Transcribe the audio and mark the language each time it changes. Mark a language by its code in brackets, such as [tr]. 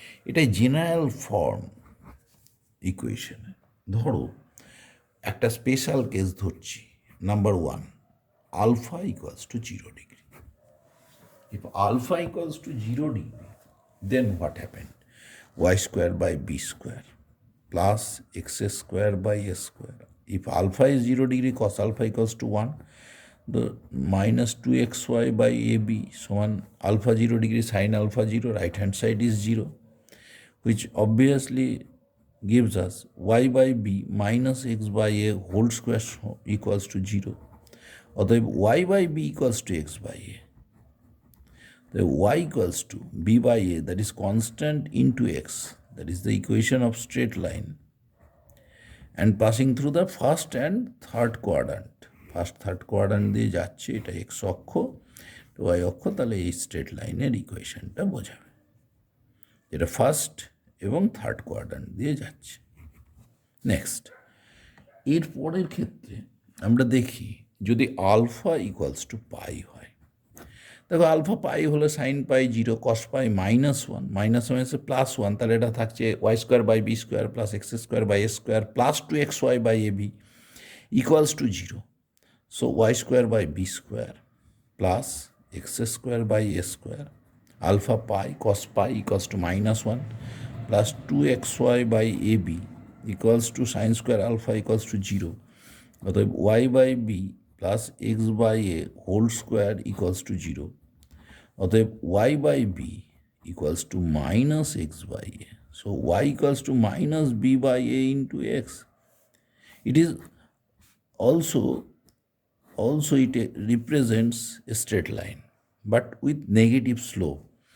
[en] এটাই general form equation. ধরো একটা স্পেশাল কেস ধরছি, number 1, alpha equals to 0 degree. If alpha equals to 0 degree, then what happened? Y square by b square plus x square by a square. If alpha is 0 degree, cos alpha equals to 1. The minus 2xy by ab সমান alpha 0 degree sin alpha 0, right hand side is 0, which obviously gives us y by b minus x by a whole square equals to 0. অতএব y by b equals to x by a. The y equals to b by a, that is constant, into x, that is the equation of straight line, and passing through the first and third quadrant. [bn] First third quadrant দিয়ে যাচ্ছে, এটা x অক্ষ, Y অক্ষ, তাহলে এই straight লাইনের ইকুয়েশনটা বোঝাবে যেটা ফার্স্ট এবং থার্ড কোয়াড্রান্ট দিয়ে যাচ্ছে। নেক্সট, এর পরের ক্ষেত্রে আমরা দেখি যদি আলফা ইকুয়ালস টু পাই হয়। [en] দেখো alpha pi হলে sine pi 0, cos pi -1, -1 +1, [bn] তাহলে এটা থাকছে [en] Y square by B square plus X square by A square plus 2xy by A B equals to 0. So Y square by B square plus X square by A square alpha pi cos pi equals to -1 plus 2xy by A B equals to sine square alpha equals to 0. অতএব Y by B plus X by A whole square equals to 0. অতএব y by b equals to minus x by a. So y equals to minus b by a into x. It is Also, it represents a straight line, but with negative slope.